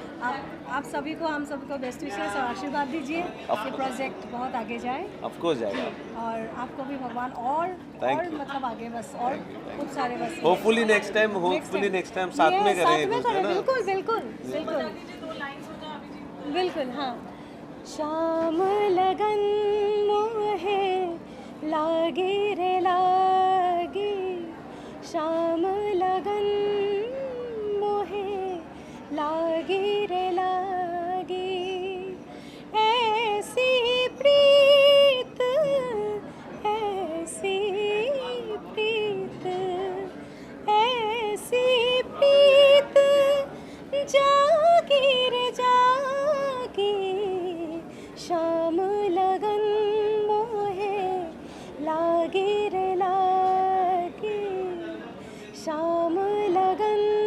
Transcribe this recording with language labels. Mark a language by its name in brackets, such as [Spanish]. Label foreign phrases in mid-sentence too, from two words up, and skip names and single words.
[Hindi] आप सभी को, हम सबको [English] best wishes [Hindi] और आशीर्वाद दीजिए कि प्रोजेक्ट बहुत आगे जाए। [English] of course जाएगा। [Hindi] और आपको भी भगवान और मतलब आगे बस और खूब सारे बस। [English] hopefully next time [Hindi] साथ में करें। बिल्कुल बिल्कुल बिल्कुल बिल्कुल। हाँ, शाम लगन मोहे लागे रे लागे, शाम लगन मोहे लागे रे लागे, ऐसी प्रीत, ऐसी प्रीत, ऐसी प्रीत जागी रे जागी, शाम लगन मोहे लागे रे लागे, शाम लगन